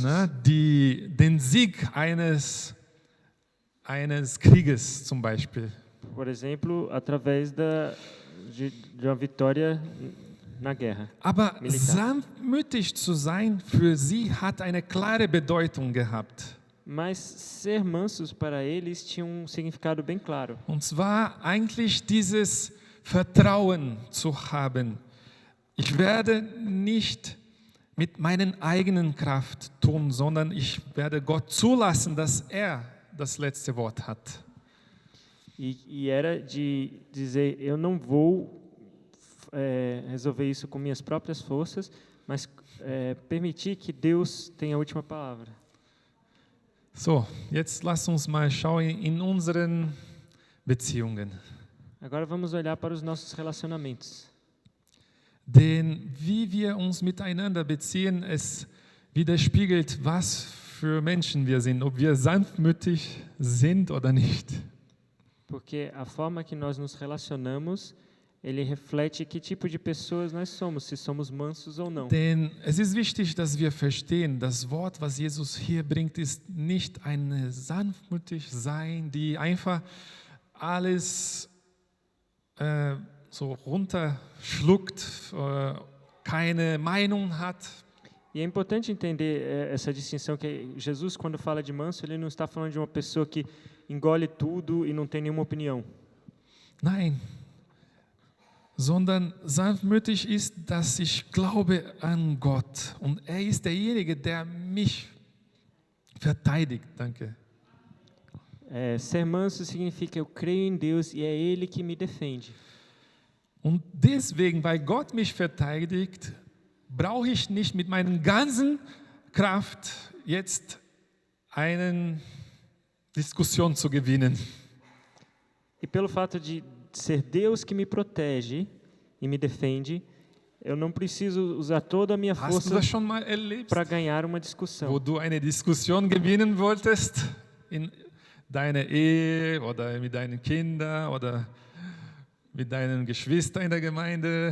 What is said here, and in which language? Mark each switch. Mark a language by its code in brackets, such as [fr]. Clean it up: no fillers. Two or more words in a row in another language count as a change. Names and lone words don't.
[de] Den Sieg eines Krieges zum Beispiel. [pt] Por exemplo, através de uma vitória na guerra. [de] Aber [pt] militar. [de] sanftmütig zu sein, für sie hat eine klare Bedeutung gehabt. [pt] Mas ser mansos para eles tinha um significado bem claro. [de] Und zwar eigentlich dieses Vertrauen zu haben. Ich werde nicht mit meinen eigenen Kraft tun, sondern ich werde Gott zulassen, dass er das letzte Wort hat. [pt] E era de dizer, eu não vou resolver isso com minhas próprias forças, mas permitir que Deus tenha a última palavra. [de] So, jetzt lass uns mal schauen in unseren Beziehungen. [pt] Agora vamos olhar para os nossos relacionamentos. [de] Denn wie wir uns miteinander beziehen, es widerspiegelt, was für Menschen wir sind, ob wir sanftmütig sind oder nicht. [pt] Porque a forma que nós nos relacionamos, ele reflete que tipo de pessoas nós somos, se somos mansos ou não. [de] Denn es ist wichtig, dass wir verstehen, das Wort, was Jesus hier bringt, ist nicht ein sanftmütig sein, die einfach alles so runterschluckt, keine Meinung hat. [pt] E é importante entender essa distinção que Jesus, quando fala de manso, ele não está falando de uma pessoa que engole tudo e não tem nenhuma opinião. [de] Nein, sondern sanftmütig ist, dass ich glaube an Gott und er ist derjenige, der mich verteidigt. Danke. [pt] Ser manso significa eu creio em Deus e é Ele que me defende. [de] Und deswegen, weil Gott mich verteidigt, brauche ich nicht mit meiner ganzen Kraft jetzt eine Diskussion zu gewinnen. [pt] E pelo fato de ser Deus que me protege e me defende, eu não preciso usar toda a minha [de] Hast du [pt] força [de] das schon mal erlebt, [pt] para ganhar uma discussão. [de] wo du eine Diskussion gewinnen wolltest in deiner Ehe oder mit deinen Kindern oder mit deinen Geschwistern in der Gemeinde?